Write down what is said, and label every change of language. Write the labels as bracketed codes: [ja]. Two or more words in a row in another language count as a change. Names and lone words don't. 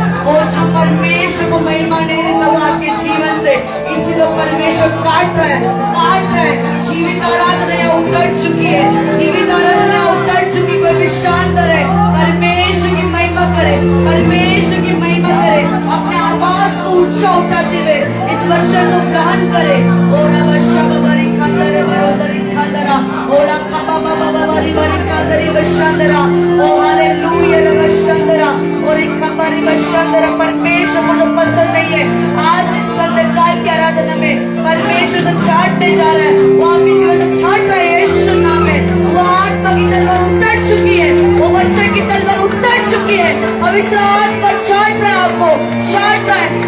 [hi] और जो परमेश्वर को महिमा नहीं देता वो आपके जीवन से, इसी को परमेश्वर काट रहा है। जीवित आराधना उतर चुकी है, जीवित आराधना उतर चुकी। कोई भी शांत रहे, परमेश्वर की महिमा करे, परमेश्वर की महिमा करे, अपने आवाज को ऊंचा उठाते हुए इस वचन को ग्रहण करे। ओरा बशा बबरी खांदरे बरोदरी खांदरा, ओरा खबा बाबा बरी बरी खांदरी बशंदरा, ओ हालेलुया बशंदरा, और एक खबरी बशंदरा। परमेश्वर मुझे पसंद नहीं है, आज इस संध्याकाल की आराधना में परमेश्वर से छाटने जा रहा है, वो आपके जीवन से छाट रहा है यीशु नाम में। वो आत्मा की तलवार उतर चुकी है, वो वचन की तलवार उतर चुकी है, पवित्र आत्मा छाट रहा है, आपको छाट रहा है।